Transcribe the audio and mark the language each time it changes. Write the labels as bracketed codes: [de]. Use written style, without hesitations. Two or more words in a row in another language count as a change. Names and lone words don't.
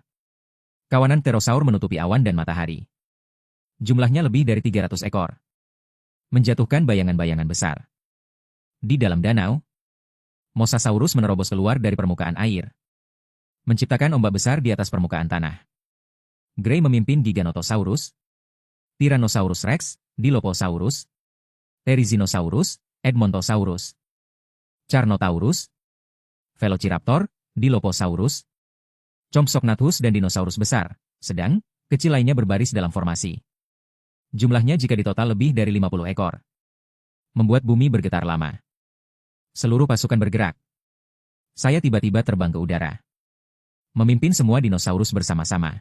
[id] Kawanan pterosaur menutupi awan dan matahari. Jumlahnya lebih dari 300 ekor. Menjatuhkan bayangan-bayangan besar. Di dalam danau, Mosasaurus menerobos keluar dari permukaan air, menciptakan ombak besar di atas permukaan tanah. Gray memimpin Giganotosaurus, Tyrannosaurus Rex, Dilophosaurus, Therizinosaurus, Edmontosaurus, Carnotaurus, Velociraptor, Dilophosaurus, Compsognathus dan dinosaurus besar, sedang kecil lainnya berbaris dalam formasi. Jumlahnya jika ditotal lebih dari 50 ekor. Membuat bumi bergetar lama. Seluruh pasukan bergerak. Saya tiba-tiba terbang ke udara, memimpin semua dinosaurus bersama-sama.